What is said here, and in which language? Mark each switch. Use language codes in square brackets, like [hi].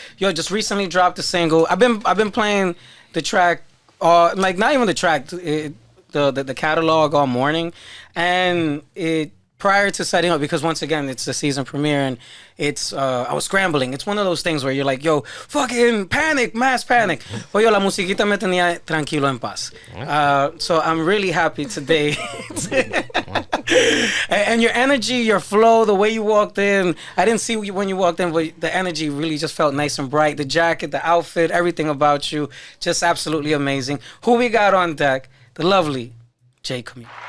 [en] Yo, just recently dropped a single. I've been playing the track. Like not even the track, the catalog all morning, and prior to setting up, because once again it's the season premiere, and it's I was scrambling. It's one of those things where you're like, yo, fucking panic, mass panic. But yo, [es] la musiquita me tenía tranquilo en paz. [en] So I'm really happy today. And your energy, your flow, the way you walked in, I didn't see you when you walked in, but the energy really just felt nice and bright. The jacket, the outfit, everything about you, just absolutely amazing. Who we got on deck? The lovely Jae Camilo.